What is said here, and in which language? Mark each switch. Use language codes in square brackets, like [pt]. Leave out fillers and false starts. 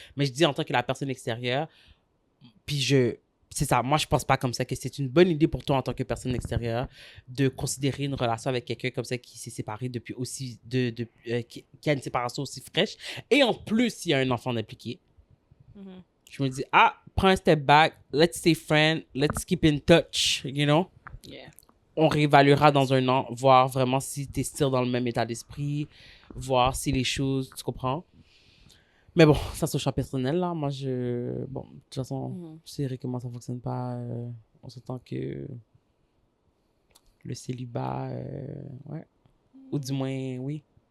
[fr] Mais je dis en tant que la personne extérieure, puis c'est ça, moi, je pense pas comme ça que c'est une bonne idée pour toi en tant que personne extérieure de considérer une relation avec quelqu'un comme ça qui s'est séparé depuis aussi... qui a une séparation aussi fraîche. Et en plus, il y a un enfant impliqué. Je me dis, prends un [en] step back, let's stay friends, let's keep in touch, you know? Yeah. [fr] On réévaluera dans 1 an, voir vraiment si tu es still dans le même état d'esprit, voir si les choses, tu comprends? Mais bon, ça c'est au choix personnel, là. Moi, bon, de toute façon, c'est vrai que moi, ça ne fonctionne pas. On s'entend que le célibat, ouais. Ou du moins, oui.